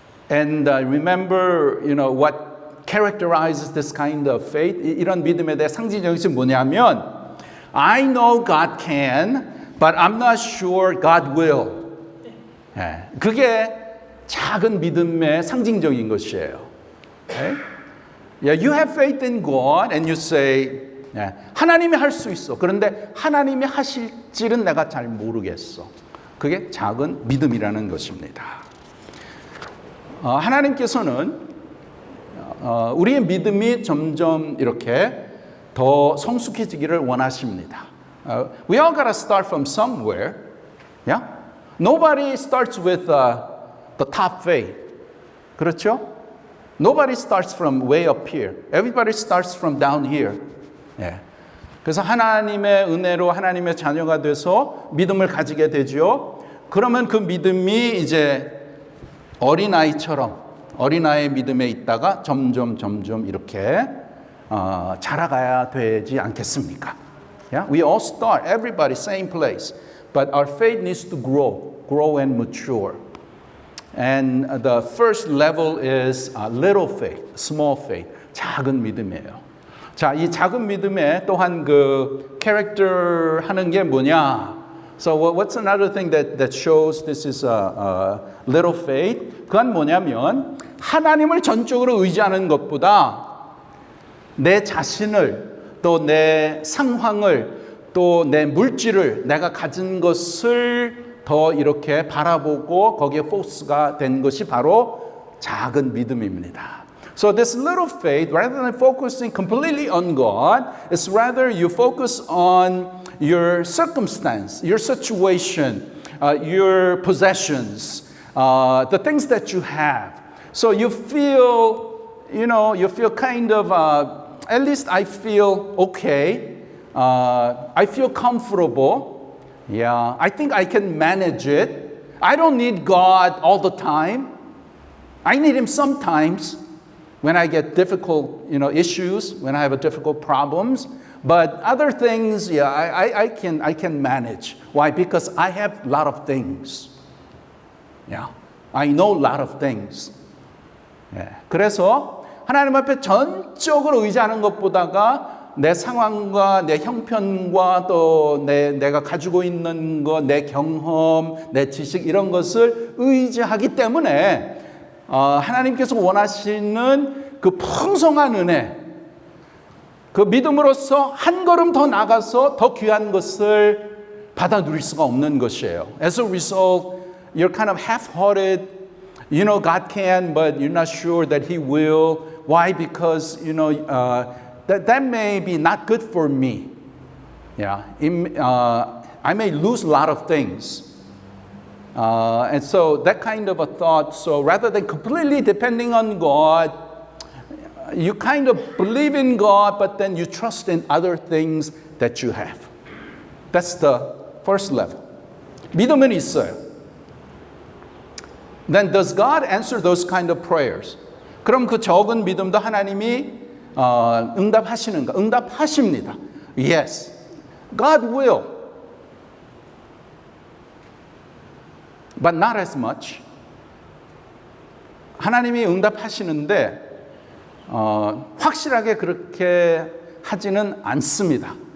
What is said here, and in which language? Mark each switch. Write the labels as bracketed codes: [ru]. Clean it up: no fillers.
[en] And remember, what characterizes this kind of faith? [ko] 이런 믿음에 대해 상징적인 것이 뭐냐면 [en] I know God can, but I'm not sure God will. [ko] 그게 작은 믿음의 상징적인 것이에요. [en] Okay? Yeah, you have faith in God and you say, [ko] 하나님이 할 수 있어. 그런데 하나님이 하실지는 내가 잘 모르겠어. 그게 작은 믿음이라는 것입니다. 하나님께서는 우리의 믿음이 점점 이렇게 더 성숙해지기를 원하십니다. [en] We all gotta start from somewhere. Yeah? Nobody starts with the top faith. [ko] 그렇죠? [en] Nobody starts from way up here. Everybody starts from down here. [ko] 그래서 하나님의 은혜로 하나님의 자녀가 돼서 믿음을 가지게 되죠. 그러면 그 믿음이 이제 어린아이의 믿음에 있다가 점점 이렇게 자라가야 되지 않겠습니까? [en] Yeah? We all start, everybody, same place. But our faith needs to grow and mature. And the first level is little faith, small faith, [ko] 작은 믿음이에요. 자, 이 작은 믿음에 또한 그 캐릭터 하는 게 뭐냐? [en] So what's another thing that shows this is a little faith? [ko] 그건 뭐냐면 하나님을 전적으로 의지하는 것보다 내 자신을 또 내 상황을 또 내 물질을 내가 가진 것을 더 이렇게 바라보고 거기에 포커스가 된 것이 바로 작은 믿음입니다. [en] So this little faith, rather than focusing completely on God, it's rather you focus on your circumstance, your situation, your possessions, the things that you have. So you feel, you feel kind of, at least I feel okay. I feel comfortable. Yeah, I think I can manage it. I don't need God all the time. I need Him sometimes. When I get difficult, issues, when I have difficult problems, but other things, yeah, I can manage. Why? Because I have a lot of things. Yeah, I know a lot of things. [ko] 예, 그래서 하나님 앞에 전적으로 의지하는 것보다가 내 상황과 내 형편과 또 내가 가지고 있는 것, 내 경험, 내 지식 이런 것을 의지하기 때문에 하나님께서 원하시는 그 풍성한 은혜, 그 믿음으로써 한 걸음 더 나가서 더 귀한 것을 받아 누릴 수가 없는 것이에요. [en] As a result, you're kind of half-hearted. You know God can, but you're not sure that He will. Why? Because that may be not good for me. Yeah, I may lose a lot of things. And so that kind of a thought, so rather than completely depending on God, you kind of believe in God, but then you trust in other things that you have. That's the first level. [ko] 믿음은 있어요. [en] Then does God answer those kind of prayers? [ko] 그럼 그 적은 믿음도 하나님이 응답하시는가? 응답하십니다. [en] Yes, God will. But not as much. [ko] 하나님이 응답하시는데 확실하게 그렇게 하지는 않습니다.